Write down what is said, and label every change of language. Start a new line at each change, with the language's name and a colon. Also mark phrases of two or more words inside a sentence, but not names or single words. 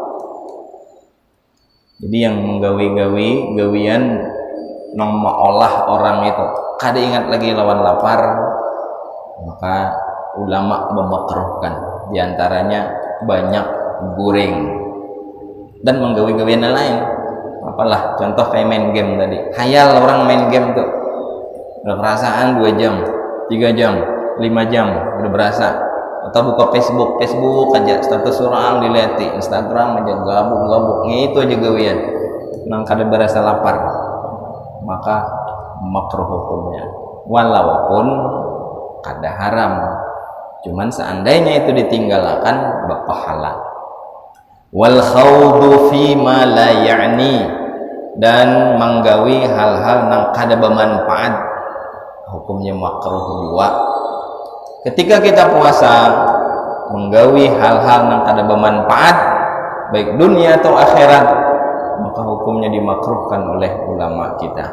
Banjar: Jadi yang menggawi-gawi gawian nang olah orang itu kada ingat lagi lawan lapar, maka ulama memakruhkan diantaranya banyak goreng dan menggawi-gawian lain. Apalah contoh kayak main game tadi, hayal orang main game tuh udah perasaan 2 jam 3 jam 5 jam udah berasa, atau buka Facebook aja status orang dilihati, Instagram aja gabung itu aja gawian nang kada berasa lapar, maka makruh hukumnya walaupun kada haram, cuman seandainya itu ditinggalkan berpahala.
Arabic: والخوض فيما لا يعني,
Banjar: dan menggawi hal-hal nang kada bermanfaat hukumnya makruh juga. Ketika kita puasa menggawi hal-hal nang kada bermanfaat baik dunia atau akhirat, maka hukumnya dimakruhkan oleh ulama kita.